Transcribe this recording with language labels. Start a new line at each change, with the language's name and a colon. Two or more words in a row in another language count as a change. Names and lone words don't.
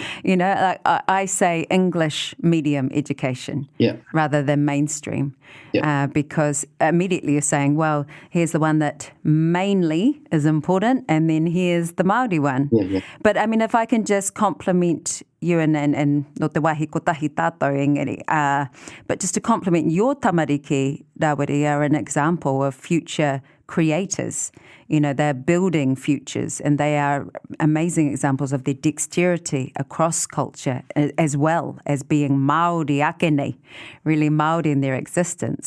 English: Like I say English medium education rather than mainstream because immediately you're saying, well, here's the one that mainly is important and then here's the Māori one. Yeah. But I mean, if I can just compliment you and
Māori: no te wahi kotahi tātou engari,
English: but just to compliment your tamariki, Rawiri, are an example of future creators. They're building futures and they are amazing examples of their dexterity across culture as well as being Māori akene, really Māori in their existence.